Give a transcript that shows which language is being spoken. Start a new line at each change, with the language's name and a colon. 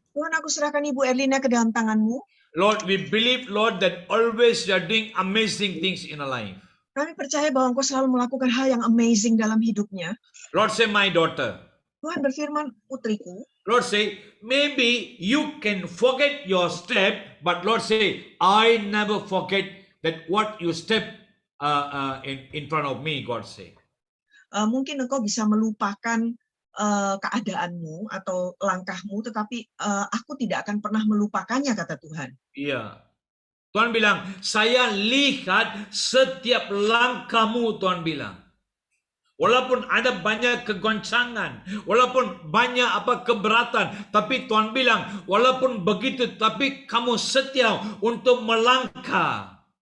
Indonesian: Tuhan, aku serahkan Ibu Erlina ke dalam tangan-Mu.
English: Lord, we believe, Lord, that always you are doing amazing things in our life.
Indonesian: Kami percaya bahwa Engkau selalu melakukan hal yang amazing dalam hidupnya.
English: Lord, say, my daughter.
Indonesian: Tuhan berfirman, putriku,
English: Lord, say, maybe you can forget your step, but Lord, say, I never forget that what you step in front of me, God say.
Indonesian: mungkin Engkau bisa melupakan keadaanmu atau langkahmu, tetapi aku tidak akan pernah melupakannya, kata Tuhan. Iya. Tuhan bilang, saya lihat setiap langkahmu, Tuhan bilang. Walaupun ada banyak kegoncangan, walaupun banyak keberatan, tapi Tuhan bilang, walaupun begitu, tapi kamu setia untuk melangkah.